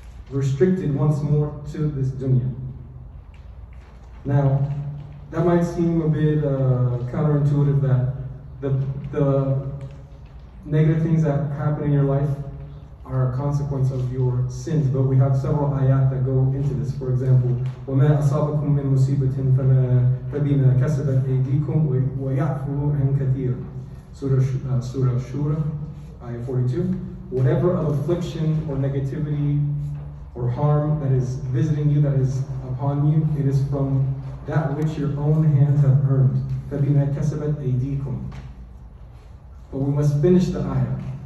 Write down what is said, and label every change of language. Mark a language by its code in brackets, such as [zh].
[en] Restricted once more to this dunya. Now, that might seem a bit counterintuitive, that the negative things that happen in your life are a consequence of your sins, but we have several ayat that go into this. For example, [ar] وَمَا أَصَابَكُم مِّن مُّصِيبَةٍ فَبِمَا كَسَبَتْ أَيْدِيكُمْ وَيَعْفُو عَن كَثِيرٍ. [en] Surah Shura, ayah 42. Whatever of affliction or negativity or harm that is visiting you, that is upon you, it is from that which your own hands have earned. [ar] فَبِمَا كَسَبَتْ أَيْدِيكُمْ. [en] But we must finish the ayah.